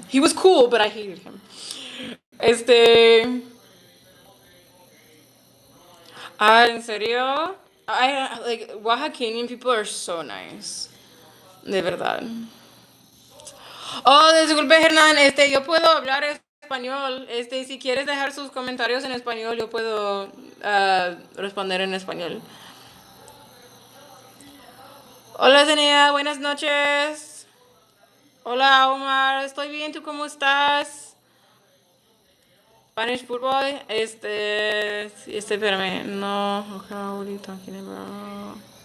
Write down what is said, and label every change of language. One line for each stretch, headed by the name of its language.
English: He was cool, but I hated him.
Spanish: Este, ¿En serio?
English: I like Oaxacan people are so nice.
Spanish: De verdad. Oh, disculpe, Hernán, yo puedo hablar español. Si quieres dejar sus comentarios en español, yo puedo responder en español. Hola, Zenea, buenas noches. Hola Omar, estoy bien, ¿tú cómo estás?
English: Spanish football,
Spanish: espérame, no,
English: okay, what are you talking about?